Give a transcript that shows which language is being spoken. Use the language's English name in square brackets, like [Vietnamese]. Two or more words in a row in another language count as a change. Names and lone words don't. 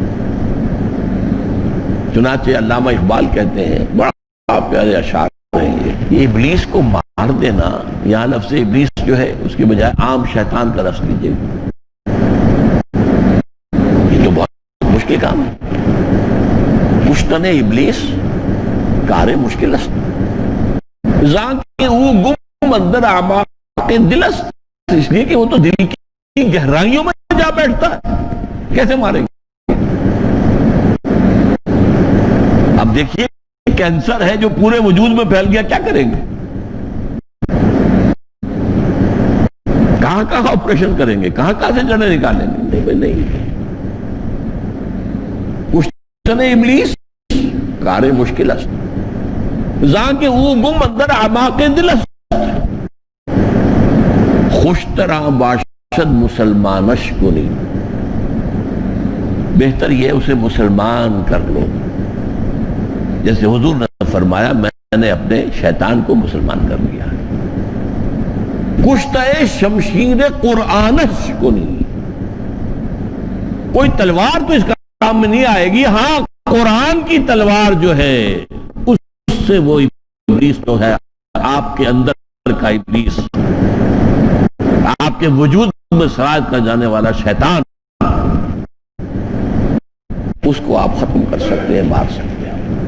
[Urdu] چنانچہ علامہ اقبال کہتے ہیں, بڑا پیارے اشعار ہیں یہ, ابلیس کو مار دینا, یہاں لفظ ابلیس جو ہے اس کے بجائے عام شیطان کا لفظ لیجیے. یہ تو بہت مشکل کام ہے. [Persian] کشتن ابلیس کار مشکل است, زان کے او گم اندر اعماق دل است. [Urdu] اس لیے کہ وہ تو دل کی گہرائیوں میں جا بیٹھتا ہے, کیسے ماریں گے؟ اب دیکھیے کینسر ہے جو پورے وجود میں پھیل گیا, کیا کریں گے؟ کہاں کہاں آپریشن کریں گے, کہاں کہاں سے جڑیں نکالیں گے؟ نہیں بھائی نہیں. [Persian] کشتن ابلیس کار مشکل است, زان کے او گم اندر اعماق دل است. خوش طرح باشد مسلمانش کنی, [Urdu] بہتر یہ اسے مسلمان کر لو. جیسے حضور نے فرمایا, میں نے اپنے شیطان کو مسلمان کر لیا. [Persian] کشتہ شمشیر قرآنش کنی، [Urdu] کوئی تلوار تو اس کام میں نہیں آئے گی، ہاں قرآن کی تلوار جو ہے اس سے وہ ابلیس تو ہے آپ کے اندر کا ابلیس، آپ کے وجود میں سرایت کر جانے والا شیطان، اس کو آپ ختم کر سکتے ہیں، مار سکتے ہیں۔